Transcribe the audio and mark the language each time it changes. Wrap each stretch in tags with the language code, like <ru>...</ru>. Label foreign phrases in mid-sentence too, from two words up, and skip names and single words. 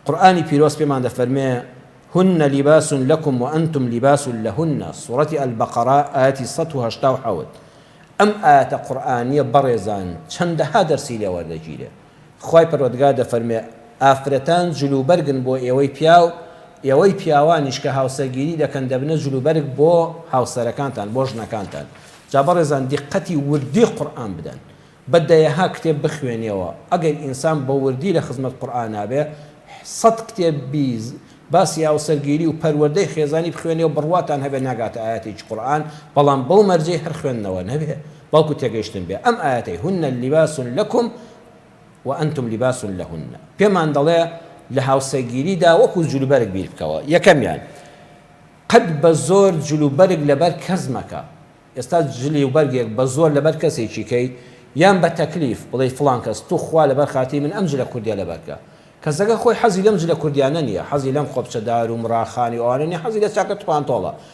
<ckb>قورآنی پیرۆز پێمان دەفەرمێ</ckb> <ar>هن لباس لكم وأنتم لباس لهن سورة البقرة آية</ar> <ckb>187 ئەم ئاەتە قورئانیە بەڕێزان چەندەها دەرسی لێ وەردەگیرێ خوای پەروەردگار دەفەرمێ ئافرەتان جلوبەرگن بۆ ئێوەی پیاو ئێوەی پیاوانیش کە هاوسەرگیری دەکەن دەبنە جلوبەرگ بۆ هاوسەرەکانتان بۆ ژنەکانتان جا بەڕێزان دیقەتی وردی قورئان بدەن بەدەیەها کتێب بخوێنیەوە ئەگەر ئینسان بە وردی لە خزمەت قورئانا بێ 100 کتێب بیز باسی هاوسەرگیری و پەروەردەی خێزانی بخوێنێەوە بڕواتان هەبێ ناگاتە ئاەتێکی قورئان بەڵام بەو مەرجەی هەر خوێندنەوە نەبێ بەڵکو تێگەیشتن بێ ئەم ئاەتەی</ckb> <ar>هن لباس لكم وأنتم لباس لهن</ar> <ckb>پێمان دەڵێ لە هاوسەرگیریدا وەکو جلوبەرگ بیر بکەوە یەکەمیان قەت بە زۆر جلوبەرگ لەبەر کەس مەکە ئێستا جلوبەرگێک بە زۆر لەبەر کەسێکی کەی یان بە تەکلیف بڵێ فڵان کەس تو خوا لەبەر خاتی من ئەم جلە کوردیە لەبەرکە کەسەکە خۆی حەزی لەم جلە کوردیانە نییە حەزی لەم خۆپچەدار و مڕاخانی ئەوانە نیە حەزی لە چاکە توانتۆڵە</ckb>